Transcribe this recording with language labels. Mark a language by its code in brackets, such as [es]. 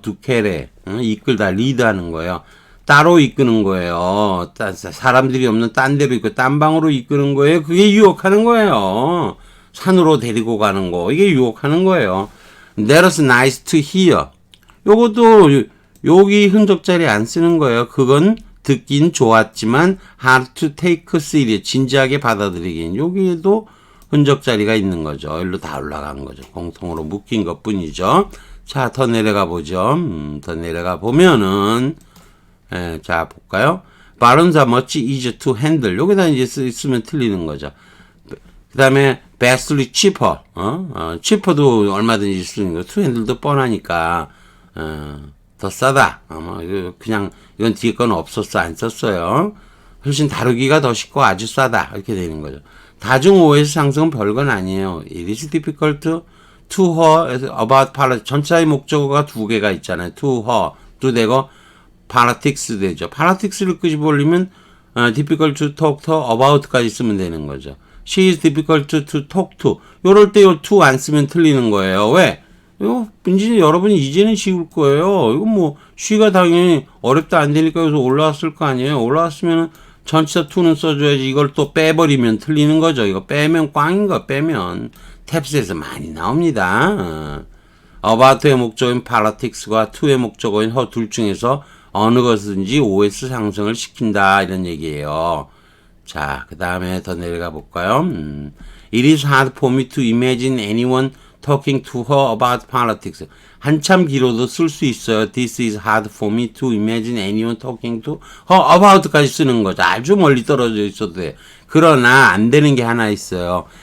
[ko] 두케레 이끌다 리드하는 거예요. 따로 이끄는 거예요. 사람들이 없는 딴 데로 있고 딴 방으로 이끄는 거예요. 그게 유혹하는 거예요. 산으로 데리고 가는 거. 이게 유혹하는 거예요. [en] That was nice to hear. [ko] 요것도 여기 흔적 자리 안 쓰는 거예요. 그건 듣긴 좋았지만 [en] hard to take serious. [ko] 진지하게 받아들이긴. 여기에도 흔적 자리가 있는 거죠. 일로 다 올라간 거죠. 공통으로 묶인 것 뿐이죠. 자, 더 내려가 보죠. 더 내려가 보면은 자, 볼까요? [en] 발음사 much easier to handle. [ko] 여기다 이제 쓰면 틀리는 거죠. 그 다음에 [en] vastly cheaper. [ko] cheaper도 얼마든지 쓰는 거. [en] to handle [ko] 도 뻔하니까, 더 싸다. 그냥, 이건 뒤에 건 없었어. 안 썼어요. 훨씬 다루기가 더 쉽고 아주 싸다. 이렇게 되는 거죠. 다중 OS 상승은 별건 아니에요. [en] It is difficult to her about politics. [ko] 전차의 목적어가 두 개가 있잖아요. to her도 되고, politics 되죠. politics를 끄집어 올리면 [en] difficult to talk to about [ko] 까지 쓰면 되는 거죠. [en] She is difficult to talk to. [ko] 요럴 때 요 to 안 쓰면 틀리는 거예요. 왜? 이거 이제 여러분이 이제는 쉬울 거예요. 이거 뭐 she가 당연히 어렵다 안 되니까 여기서 올라왔을 거 아니에요. 올라왔으면은 전치사 to는 써줘야지. 이걸 또 빼버리면 틀리는 거죠. 이거 빼면 꽝인 거 빼면 탭스에서 많이 나옵니다. about의 목적어인 politics과 to의 목적어인 her 둘 중에서 어느 것든지 OS 상승을 시킨다 이런 얘기예요. 자, 그 다음에 더 내려가 볼까요? [en] It is hard for me to imagine anyone talking to her about politics. [ko] 한참 길어도 쓸 수 있어요. [en] This is hard for me to imagine anyone talking to her about까지 [ko] 쓰는 거죠. 아주 멀리 떨어져 있어도 돼. 그러나 안 되는 게 하나 있어요.